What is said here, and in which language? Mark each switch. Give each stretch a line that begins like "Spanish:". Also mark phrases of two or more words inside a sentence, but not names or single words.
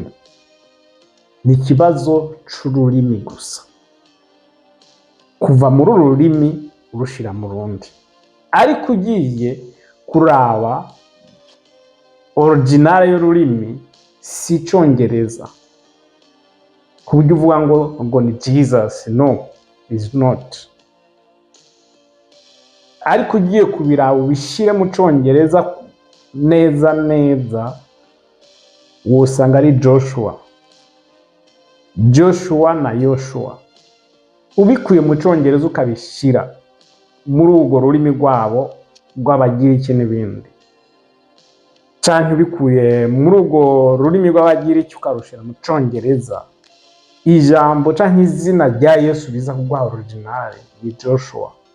Rundi: Ni ikibazo c'ururimi gusa, kuva muri uru rurimi urushira mu rundi. Ariko ugiye kuraba original y'ururimi si Icongereza, ku buryo uvuga ngo ni Jesus.
English: No, is not.
Rundi: Ariko ugiye kubiraba ubishire mu Congereza neza, wosanga ari Joshua na Yoshua. Ubikuye mu Congereza ukabishira muri urwo rurimi rwabo rw'Abagiriki n'ibindi, canke ubikuye muri urwo rurimi rw'Abagiriki ukarushira mu Congereza, ijambo canke izina rya Yesu biza kugwa original ni Joshua.